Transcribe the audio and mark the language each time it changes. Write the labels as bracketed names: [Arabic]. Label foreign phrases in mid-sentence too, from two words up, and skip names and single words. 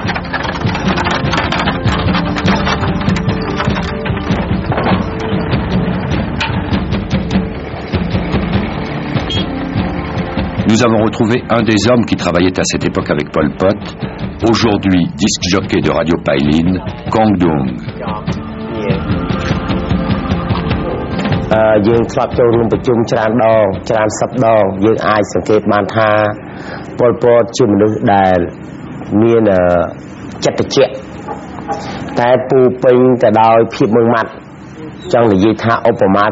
[French] Nous avons retrouvé un des hommes qui travaillait à cette époque avec Pol Pot, aujourd'hui disc jockey de Radio Pailin, Kong Dung. [Khmer] យើងធ្លាប់ចូលរួមប្រជុំច្រើនដងច្រើនសប្តាហ៍យើងអាចសង្កេតបានថាពលពតជាមនុស្សដែលមានចិត្តត្រជាក់តែពូពេញទៅដោយភាពម៉ឺងម៉ាត់ចង់និយាយថាឧបមា